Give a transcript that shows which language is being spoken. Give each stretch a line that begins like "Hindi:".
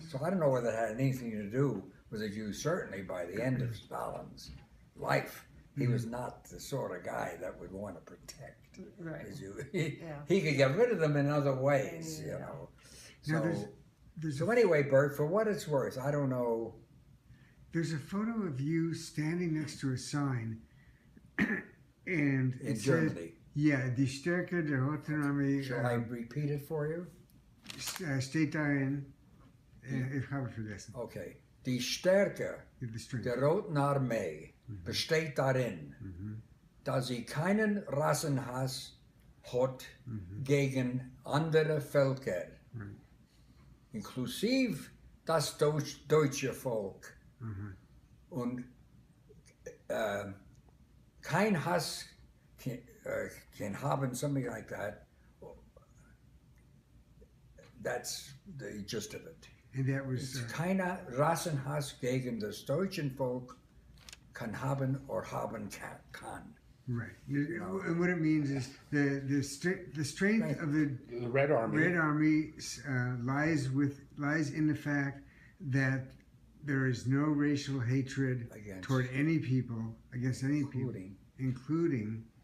English: So I don't know whether it had anything to do with the Jews. Certainly by the end of Stalin's life, he was not the sort of guy that would want to protect Right. the Jews. Yeah. He could get rid of them in other ways, Yeah. Now, There's So anyway, Bert, for what it's worth, I don't know. There's a photo of you standing next to a sign, and In it Germany. said, yeah,
German: Die Stärke der Roten Armee
English: Shall I repeat it for you?
German: steht darin, ich habe vergessen,
English: Okay.
German: Die Stärke
English: the strength.
German: der Roten Armee besteht darin, dass sie keinen Rassenhass hat gegen andere Völker, inklusive das deutsche Volk, und kein Hass can haben,
English: something like that. That's the gist of it. And that was
German: Keiner Rassenhass gegen das deutsche Volk kann haben
English: or
German: haben kann.
English: right. And what it means is the strength of the Red Army. Red Army lies in the fact that there is no racial hatred toward any people, against any people, including